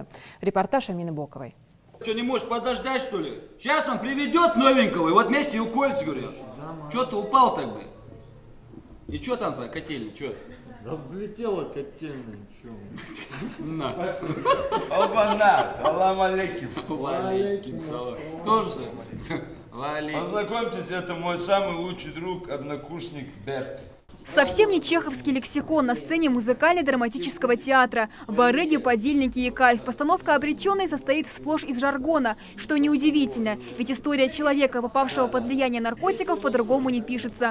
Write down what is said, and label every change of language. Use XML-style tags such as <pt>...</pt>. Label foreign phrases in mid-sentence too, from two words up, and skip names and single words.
<ru>Репортаж Амины Боковой. Что, не можешь подождать, что ли? Сейчас он приведет новенького, и вот вместе и уколется, говорю. Что ты упал так бы? И что там твоя котельня, что? Да взлетела котельная, чё? На. Оба-на,</ru> <ar>سلام عليكم. عليكم سلام.</ar> <ru>Тоже что ли? Познакомьтесь, это мой самый лучший друг, однокурсник Берт. Совсем не чеховский лексикон на сцене музыкально-драматического театра. Барыги, подельники и кайф. Постановка «Обреченные» состоит сплошь из жаргона, что неудивительно, ведь история человека, попавшего под влияние наркотиков, по-другому не пишется.</ru>